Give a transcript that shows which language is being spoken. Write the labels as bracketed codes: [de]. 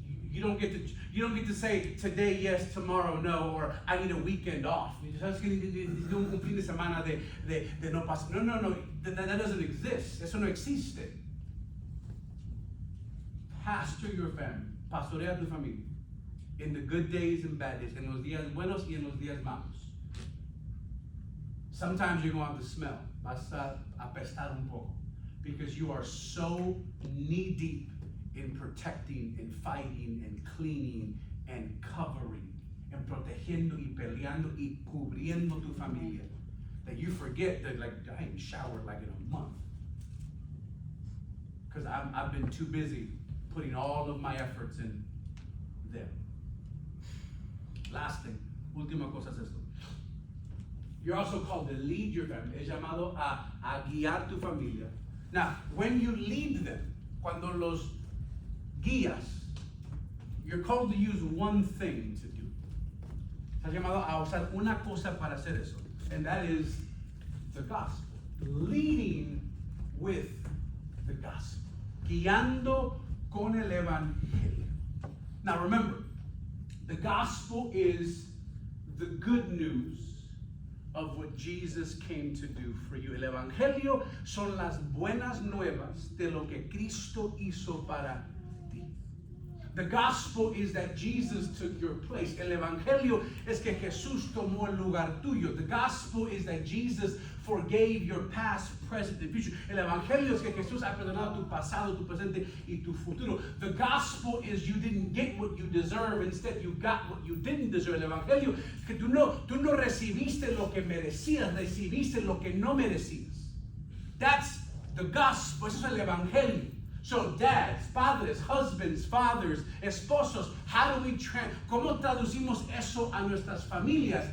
[en] You don't get to say today yes, tomorrow no, or I need a weekend off. [es] ¿Sabes que necesito un fin de semana de no pasar? [en] No. That doesn't exist. [es] Eso no existe. [en] Pastor your family. [es] Pastorea tu familia. [en] In the good days and bad days. [es] En los días buenos y en los días malos. [en] Sometimes you're going to have to smell. [es] Vas a apestar un poco. [en] Because you are so knee deep in protecting and fighting and cleaning and covering and [es] protegiendo y peleando y cubriendo tu familia [en] that you forget that I ain't showered like in a month. Because I've been too busy putting all of my efforts in them. Last thing, [es] última cosa es esto. [en] You're also called to lead your family. [es] Es llamado a guiar tu familia. [en] Now, when you lead them, [es] cuando los guías, [en] you're called to use one thing to do. [es] Estás llamado a usar una cosa para hacer eso. [en] And that is the gospel. Leading with the gospel. [es] Guiando con el evangelio. [en] Now remember, the gospel is the good news of what Jesus came to do for you. [es] El evangelio son las buenas nuevas de lo que Cristo hizo para ti. [en] The gospel is that Jesus took your place. [es] El evangelio es que Jesús tomó el lugar tuyo. [en] The gospel is that Jesus forgave your past, present, and future. [es] El evangelio es que Jesús ha perdonado tu pasado, tu presente y tu futuro. [en] The gospel is you didn't get what you deserve, instead you got what you didn't deserve. [es] El evangelio es que tú no recibiste lo que merecías, recibiste lo que no merecías. [en] That's the gospel. [es] Eso es el evangelio. [en] So dads, [es] padres, [en] husbands, fathers, [es] esposos, ¿cómo traducimos eso a nuestras familias?